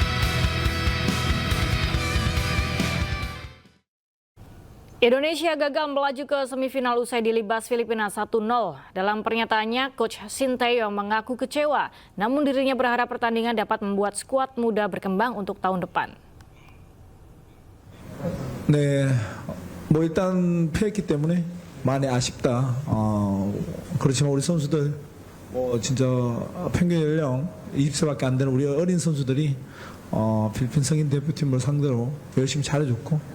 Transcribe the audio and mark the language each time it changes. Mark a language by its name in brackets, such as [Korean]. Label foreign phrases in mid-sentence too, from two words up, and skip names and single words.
[Indonesian] Indonesia gagal melaju ke semifinal usai dilibas Filipina 1-0. Dalam pernyataannya, Coach Sinteyong mengaku kecewa, namun dirinya berharap pertandingan dapat membuat skuad muda berkembang untuk tahun depan. [Korean] 네, 뭐 일단 패했기 때문에 많이 아쉽다. 그렇지만 우리 선수들 뭐 진짜 평균 연령 20세밖에 안 되는 우리 어린 선수들이 필리핀 성인 대표팀을 상대로 열심히 잘해줬고.